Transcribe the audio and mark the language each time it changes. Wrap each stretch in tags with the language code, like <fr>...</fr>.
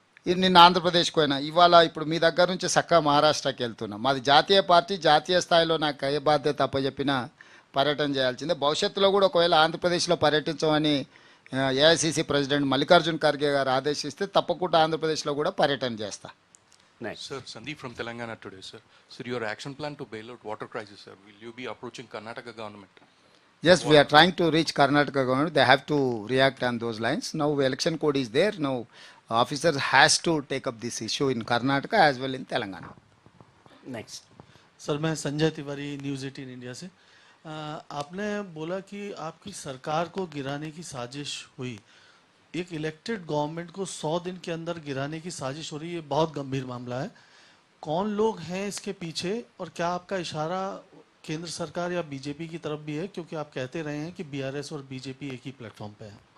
<te>ఇది నిన్న ఆంధ్రప్రదేశ్కి పోయినా, ఇవాళ ఇప్పుడు మీ దగ్గర నుంచి చక్కగా మహారాష్ట్రకి వెళ్తున్నాం. మాది జాతీయ పార్టీ, జాతీయ స్థాయిలో నాకు ఏ బాధ్యత అప్పచెప్పినా పర్యటన చేయాల్సిందే. భవిష్యత్తులో కూడా ఒకవేళ ఆంధ్రప్రదేశ్లో పర్యటించమని ఏఐసిసి ప్రెసిడెంట్ మల్లికార్జున్ ఖర్గే గారు ఆదేశిస్తే తప్పకుండా ఆంధ్రప్రదేశ్లో కూడా పర్యటన చేస్తా.</te> <en>Next. Sir, Sandeep from Telangana today, sir. Sir, your action plan to bail out water crisis, sir. Will you be approaching Karnataka government? Yes, we are trying to reach Karnataka government. They have to react on those lines. Now election code is there. Now officers has to take up this issue in Karnataka as well in Telangana. Next.</en> <hi>Sir मैं Sanjay Tiwari news 18 India से। आपने बोला कि आपकी सरकार को गिराने की साजिश हुई। एक इलेक्टेड गवर्नमेंट को 100 दिन के अंदर गिराने की साजिश हो रही है, बहुत गंभीर मामला है। कौन लोग हैं इसके पीछे और क्या आपका इशारा केंद्र सरकार या बीजेपी की तरफ भी है, क्योंकि आप कहते रहे हैं कि बीआरएस और बीजेपी एक ही प्लेटफॉर्म पे है?</hi>